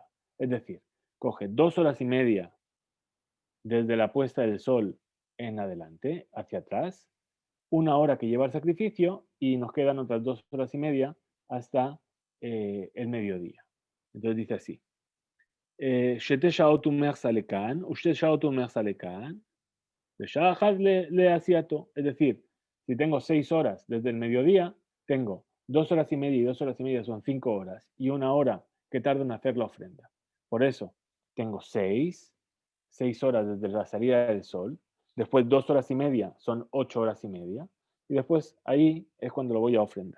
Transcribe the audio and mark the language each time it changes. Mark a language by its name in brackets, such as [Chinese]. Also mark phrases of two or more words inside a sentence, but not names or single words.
[Spanish] Es decir, coge 2 horas y media desde la puesta del sol en adelante, hacia atrás, 1 hora que lleva el sacrificio y nos quedan otras 2 horas y media hasta el mediodía. Entonces dice así. [Hebrew] שתי שעות ומחסה לכאן, ושתי שעות ומחסה לכאן, ושעה אחת לעשייתו. [Spanish] Es decir, si tengo 6 horas desde el mediodía, tengo 2 horas y media y 2 horas y media son 5 horas y 1 hora que tarda en hacer la ofrenda. Por eso, tengo 6 horas desde la salida del sol, después 2 horas y media son 8 horas y media y después ahí es cuando lo voy a ofrendar.